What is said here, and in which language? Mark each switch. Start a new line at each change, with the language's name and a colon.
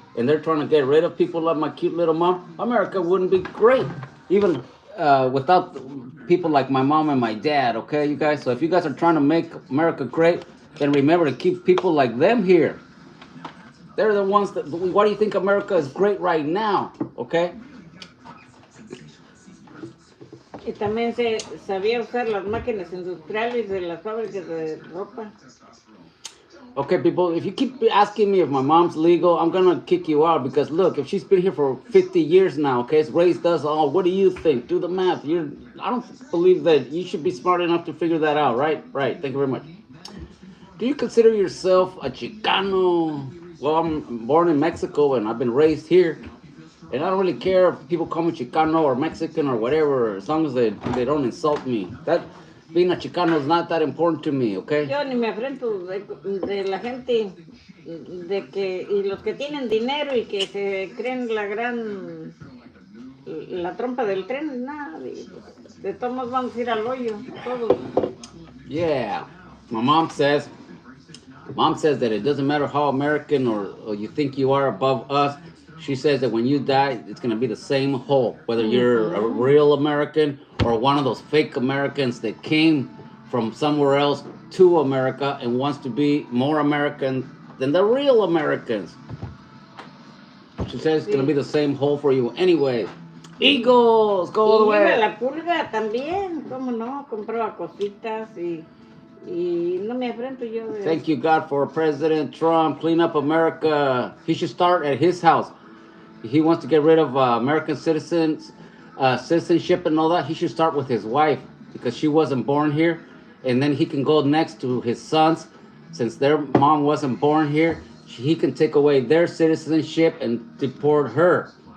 English: And they're trying to get rid of people like my cute little mom. America wouldn't be great. Even without people like my mom and my dad, okay, you guys? So if you guys are trying to make America great, then remember to keep people like them here. They're the ones that. Why do you think America is great right now? Okay.
Spanish: Y también se sabía usar las máquinas industriales de las fábricas de ropa.
English: Okay, people, if you keep asking me if my mom's legal, I'm gonna kick you out because look, if she's been here for 50 years now, okay, it's raised us all. What do you think? Do the math. I don't believe that you should be smart enough to figure that out, right? Right. Thank you very much. Do you consider yourself a Chicano? Well, I'm born in Mexico and I've been raised here. And I don't really care if people call me Chicano or Mexican or whatever, as long as they don't insult me. That being a Chicano is not that important to me, okay?
Spanish: Yo ni me afrento de la gente de que y los que tienen dinero y que se creen la trompa del tren, nada, de todos vamos a ir al hoyo, todos.
English: Yeah, my mom says that it doesn't matter how American or you think you are above us. She says that when you die, it's going to be the same hole, whether you're a real American or one of those fake Americans that came from somewhere else to America and wants to be more American than the real Americans. She says it's going to be the same hole for you anyway. Eagles, go all the way.
Spanish: Y la pulga también, cómo no, compraba cositas y no me afrento yo de
English: Thank you, God, for President Trump. Clean up America. He should start at his house. He wants to get rid of American citizenship and all that. He should start with his wife because she wasn't born here. And then he can go next to his sons. Since their mom wasn't born here, he can take away their citizenship and deport her.